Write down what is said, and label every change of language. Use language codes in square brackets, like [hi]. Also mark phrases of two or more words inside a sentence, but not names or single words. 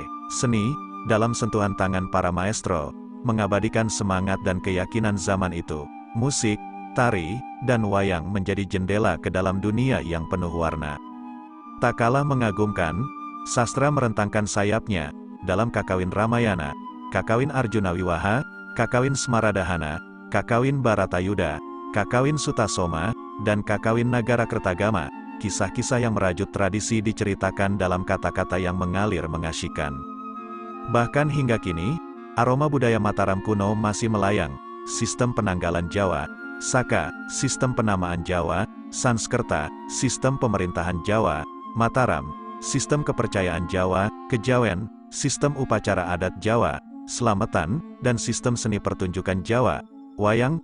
[id] Seni, dalam sentuhan tangan para maestro, mengabadikan semangat dan keyakinan zaman itu. Musik, tari, dan wayang menjadi jendela ke dalam dunia yang penuh warna. Tak kalah mengagumkan, sastra merentangkan sayapnya, dalam Kakawin Ramayana, Kakawin Arjuna Wiwaha, Kakawin Smaradahana, Kakawin Baratayuda, Kakawin Sutasoma, dan Kakawin Nagarakertagama. Kisah-kisah yang merajut tradisi diceritakan dalam kata-kata yang mengalir mengasyikkan. Bahkan hingga kini, aroma budaya Mataram kuno masih melayang. Sistem penanggalan Jawa, Saka, sistem penamaan Jawa, Sanskerta, sistem pemerintahan Jawa, Mataram, sistem kepercayaan Jawa, Kejawen, sistem upacara adat Jawa, Slametan, dan sistem seni pertunjukan Jawa, wayang.